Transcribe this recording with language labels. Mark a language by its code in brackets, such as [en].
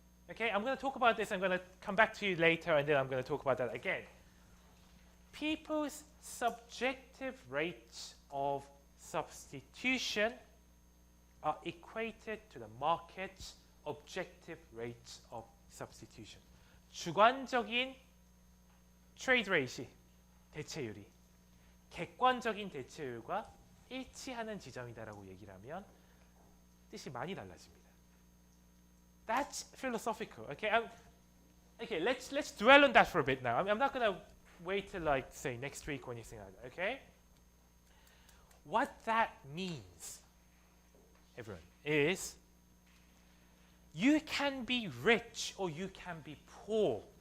[en] Okay, I'm going to talk about this. I'm going to come back to you later, and then I'm going to talk about that again. People's subjective rates of substitution are equated to the market's objective rates of substitution. [ko] 주관적인 트레이드 레이시, 대체율이 객관적인 대체율과 일치하는 지점이다라고 얘기를 하면 뜻이 많이 달라집니다. [en] That's philosophical. Okay, okay. Let's dwell on that for a bit now. I'm not going to wait till like say next week or anything like that. Okay. What that means, everyone, is you can be rich or you can be poor.